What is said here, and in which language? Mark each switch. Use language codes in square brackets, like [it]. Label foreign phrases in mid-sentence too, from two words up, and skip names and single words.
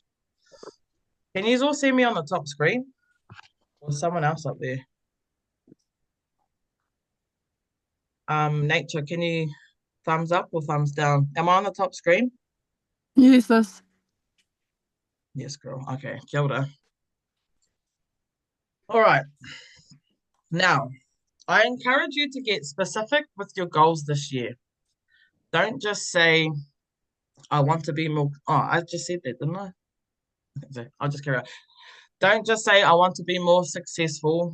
[en] Can you all see me on the top screen? Or someone else up there? Nature, can you thumbs up or thumbs down? Am I on the top screen? Jesus. Yes, girl. [mi] Okay, kia ora. [en] All right. Now, I encourage you to get specific with your goals this year. Don't just say, I want to be more. Oh, I just said that, didn't I? I think so. I'll just carry on. Don't just say, I want to be more successful.